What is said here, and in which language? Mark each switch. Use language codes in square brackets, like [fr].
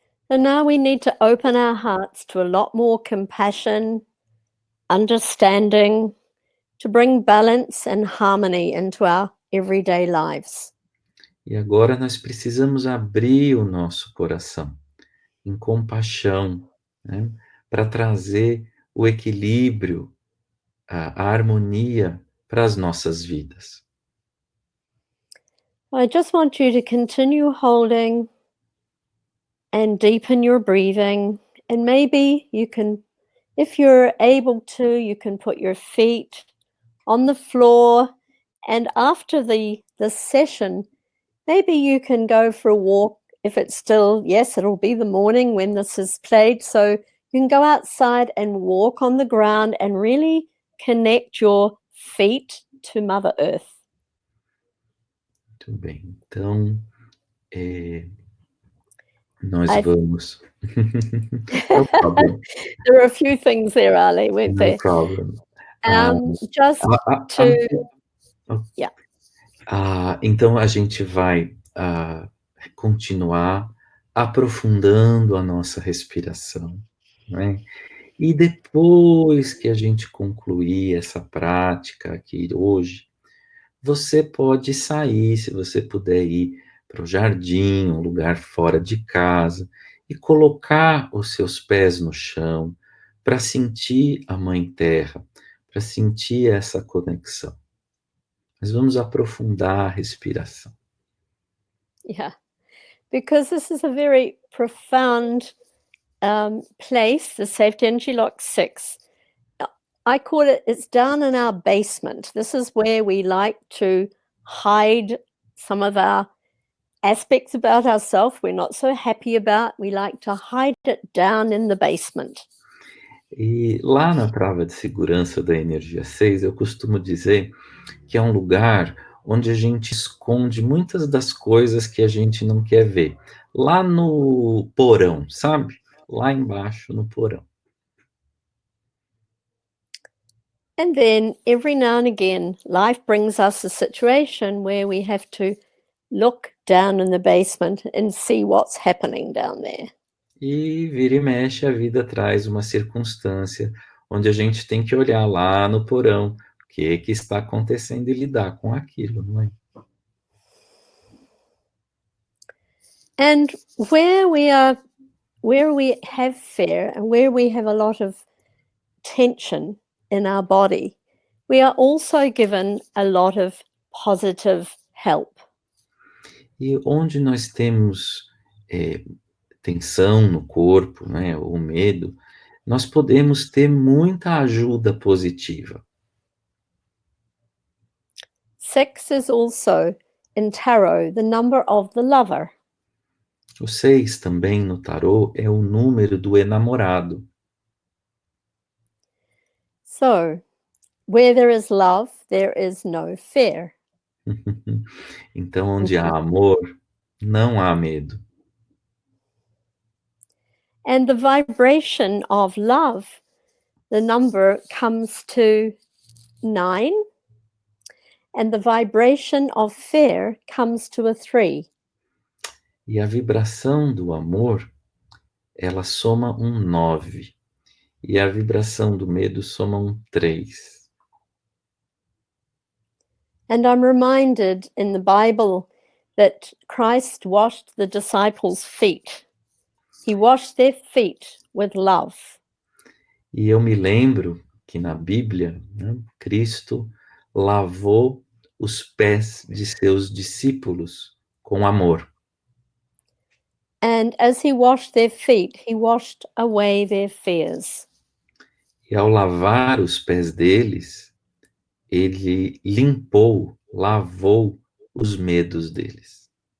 [en] And now we need to open our hearts to a lot more compassion, understanding, to bring balance and harmony into our everyday lives. [pt] E agora nós precisamos abrir o nosso coração em compaixão, né, para trazer o equilíbrio, a harmonia para as nossas vidas. [en] I just want you to continue holding and deepen your breathing. And maybe you can, if you're able to, you can put your feet on the floor. And after the session, maybe you can go for a walk. If it's still, yes, it'll be the morning when this is played. So you can go outside and walk on the ground and really connect your feet to Mother Earth. [pt] Muito bem, então nós vamos. [en] No problem. There are a few things there, Ali, weren't No there? problem. Just to, yeah. [pt] Então a gente vai continuar aprofundando a nossa respiração, né? E depois que a gente concluir essa prática aqui hoje, você pode sair, se você puder ir para o jardim, um lugar fora de casa, e colocar os seus pés no chão para sentir a Mãe Terra, para sentir essa conexão. Mas vamos aprofundar a respiração. [en] Yeah, because this is a very profound place, the Safety Energy Lock 6. I call it, it's down in our basement. This is where we like to hide some of our aspects about ourselves we're not so happy about. We like to hide it down in the basement. [pt] E lá na trava de segurança da energia 6, eu costumo dizer que é um lugar onde a gente esconde muitas das coisas que a gente não quer ver. Lá no porão, sabe? Lá embaixo no porão. [en] And then every now and again, life brings us a situation where we have to look down in the basement and see what's happening down there. [pt] E vira e mexe, a vida traz uma circunstância onde a gente tem que olhar lá no porão o que está acontecendo e lidar com aquilo, não é? [en] And where we have fear and where we have a lot of tension in our body, we are also given a lot of positive help. [pt] E onde nós temos tensão no corpo, né, ou medo, nós podemos ter muita ajuda positiva. [en] 6 is also in tarot the number of the lover. [pt] O 6 também no tarô é o número do enamorado. [en] So, where there is love, there is no fear. [pt] Então, onde há amor, não há medo. [en] And the vibration of love, the number comes to 9, and the vibration of fear comes to a 3. [pt] E a vibração do amor, ela soma um 9. E a vibração do medo soma um 3. [en] And I'm reminded in the Bible that Christ washed the disciples' feet. He washed their feet with love. [pt] E eu me lembro que na Bíblia, né, Cristo lavou os pés de seus discípulos com amor. [en] And as he washed their feet, he washed away their fears. [pt] E ao lavar os pés deles, ele lavou os medos deles.